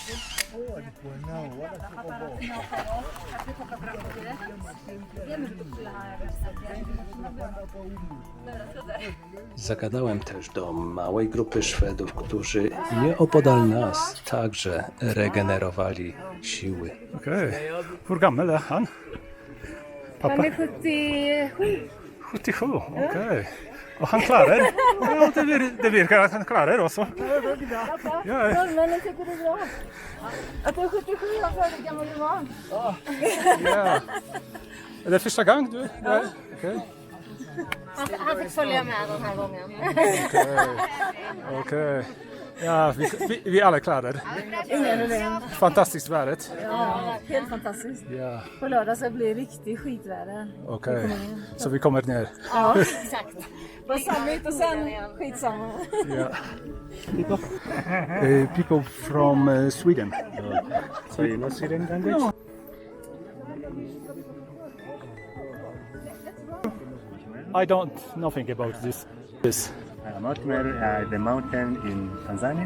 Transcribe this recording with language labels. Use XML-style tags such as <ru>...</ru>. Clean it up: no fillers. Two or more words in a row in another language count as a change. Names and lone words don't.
<pl>Zagadałem też do małej grupy Szwedów, którzy nieopodal nas także regenerowali siły.</pl> <sv>Okej. Hur gammal är han? Pappa?</sv> <pl>Mamy 77.</pl> <sv>77, okej. Och han klarar det. Ja, det virkar att han klarar det också. Ja, Norrmännen tycker det är bra. Att du är 77 år före gammal du var. ja. Är det första gången du är där? Okej. Han fick följa med den här gången. Okej. Ja, vi alla klarar det. Ingen problem. Fantastiskt vädret. Ja, helt fantastiskt. Ja, På lördag så blir det riktigt skitväder. okej. Så vi kommer ner. Ja, exakt. På summit och sen skitsamma. Ja.</sv> <en>People from Sweden. So you know Sweden language? I don't nothing about this. Mount Meru, the mountain in Tanzania.</en>